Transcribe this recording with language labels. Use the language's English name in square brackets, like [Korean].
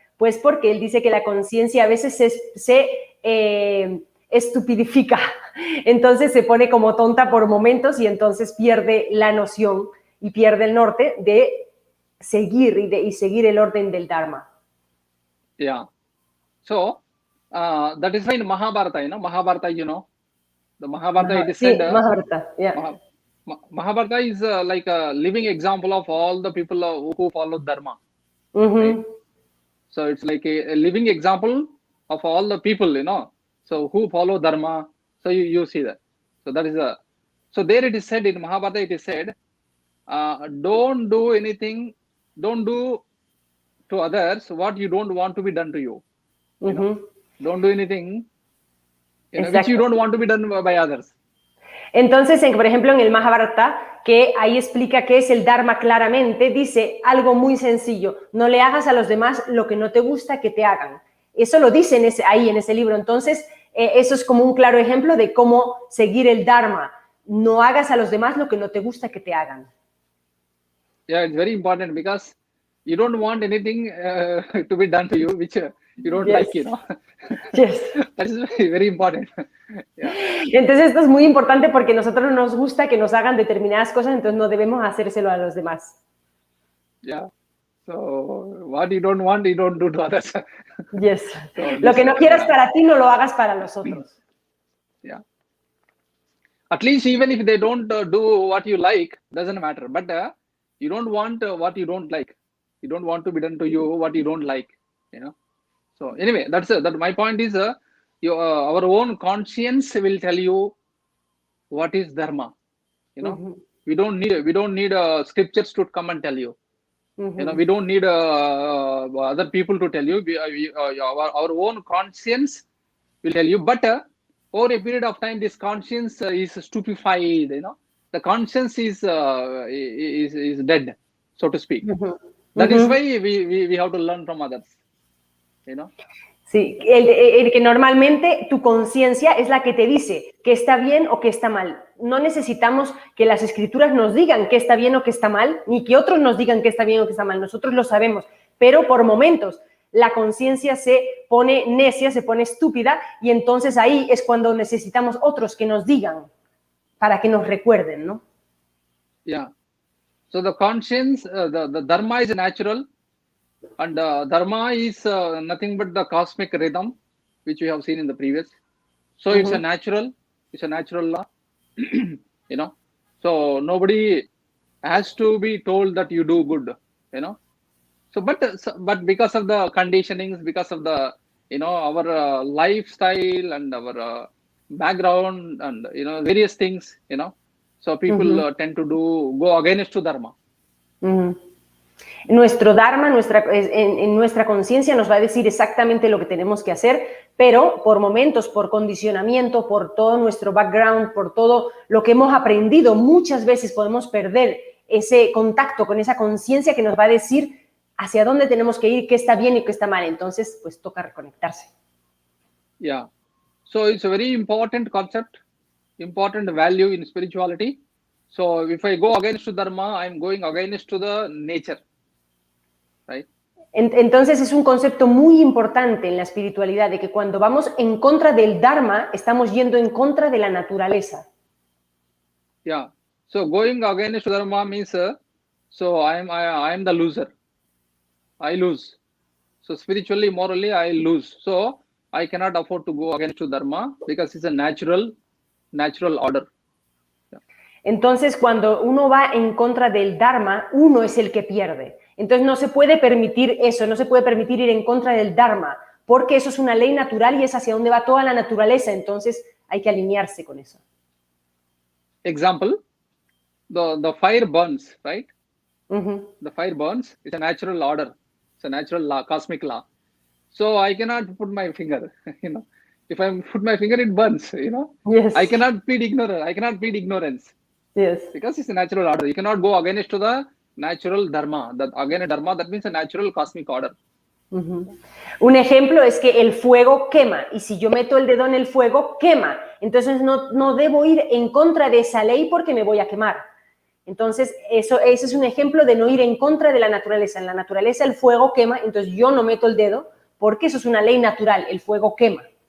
[Spanish] Pues porque él dice que la conciencia a veces se estupidifica, entonces se pone como tonta por momentos y entonces pierde la noción y pierde el norte de seguir y seguir el orden del Dharma. [English] Yeah. So that is why in Mahabharata, Mahabharata, the Mahabharata, it is said. Mahabharata, yeah. Mahabharata is like a living example of all the people who follow Dharma. Right? So it's like a living example of all the people, so who follow Dharma. So you see that. So that is so there it is said in Mahabharata, it is said, don't do anything, don't do to others what you don't want to be done to you. Don't do anything which you don't want to be done by others. [Spanish] Entonces, por ejemplo, en el Mahabharata, que ahí explica qué es el Dharma claramente, dice algo muy sencillo: no le hagas a los demás lo que no te gusta que te hagan. Eso lo dice ahí en ese libro. Entonces, eso es como un claro ejemplo de cómo seguir el Dharma. No hagas a los demás lo que no te gusta que te hagan. [English] Yeah, it's very important because you don't want anything to be done to you which you don't like, Yes. That is very, very important. Yeah. [Spanish] Entonces esto es muy importante porque a nosotros nos gusta que nos hagan determinadas cosas, entonces no debemos hacérselo a los demás. [English] Yeah. So what you don't want, you don't do to others. Yes. [Spanish] So lo que no quieras para ti, no lo hagas para los otros. [English] Yeah. At least even if they don't do what you like, doesn't matter. But you don't want what you don't like. You don't want to be done to you what you don't like. So anyway, that my point is our own conscience will tell you what is Dharma. We don't need scriptures to come and tell you. We don't need other people to tell you. Our own conscience will tell you. But over a period of time, this conscience is stupefied. The conscience is dead, so to speak. That is why we have to learn from others. [Spanish] Sí, el que normalmente tu conciencia es la que te dice que está bien o que está mal. No necesitamos que las escrituras nos digan que está bien o que está mal, ni que otros nos digan que está bien o que está mal. Nosotros lo sabemos, pero por momentos la conciencia se pone necia, se pone estúpida, y entonces ahí es cuando necesitamos otros que nos digan para que nos recuerden, ¿no? [English] Yeah. So the conscience, the dharma is natural, and dharma is nothing but the cosmic rhythm, which we have seen in the previous. So it's a natural law, you know. So nobody has to be told that you do good, you know. So, but because of the conditionings, because of the, you know, our lifestyle and our background and, you know, various things, you know, so people tend to go against to dharma. [Spanish] Nuestro Dharma, en nuestra conciencia nos va a decir exactamente lo que tenemos que hacer, pero por momentos, por condicionamiento, por todo nuestro background, por todo lo que hemos aprendido, muchas veces podemos perder ese contacto con esa conciencia que nos va a decir hacia dónde tenemos que ir, qué está bien y qué está mal. Entonces, pues toca reconectarse. [English] Yeah. So it's a very important concept, important value in spirituality. So if I go against to dharma, I'm going against to the nature. Right? [Spanish] Entonces es un concepto muy importante en la espiritualidad, de que cuando vamos en contra del Dharma, estamos yendo en contra de la naturaleza. [English] Yeah. So going against to dharma means, so I am the loser. I lose. So spiritually, morally, I lose. So I cannot afford to go against to dharma because it's a natural order. Yeah. [Spanish] Entonces, cuando uno va en contra del Dharma, uno es el que pierde. Entonces no se puede permitir eso, no se puede permitir ir en contra del Dharma, porque eso es una ley natural y es hacia donde va toda la naturaleza. Entonces hay que alinearse con eso. [English] Example, the fire burns, right? The fire burns. It's a natural order. It's a natural law, cosmic law. So I cannot put my finger, you know. If I put my finger, it burns, you know. Yes. I cannot plead ignorance. I cannot plead ignorance. Yes. Because it's a natural order. You cannot go against to the natural dharma. That means a natural cosmic order. [Spanish] Un ejemplo es que el fuego quema, y si yo meto el dedo en el fuego, quema. Entonces no debo ir en contra de esa ley porque me voy a quemar. Entonces ese es un ejemplo de no ir en contra de la naturaleza. En la naturaleza el fuego quema, entonces yo no meto el dedo porque eso es una ley natural, el fuego quema.